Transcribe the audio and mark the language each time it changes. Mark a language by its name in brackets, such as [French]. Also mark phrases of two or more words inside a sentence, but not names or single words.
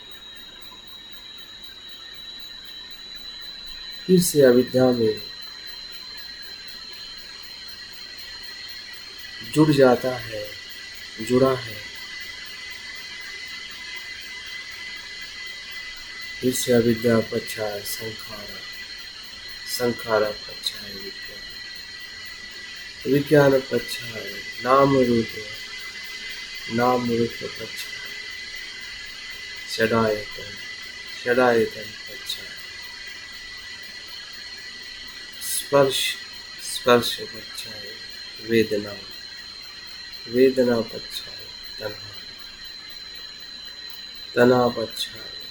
[Hindi] फिर से अविद्या में जुड़ जाता है, जुड़ा है। फिर से [Pali] अविद्या पच्छाय संखारा, संखारा पच्छाय विज्ञान, विज्ञान पच्छाय नाम रूप, नाम रूप पच्छाय षडायतन, षडायतन पच्छाय स्पर्श, स्पर्श पच्छाय वेदना, वेदना पच्छाय तन्हा, तन्हा पच्छाय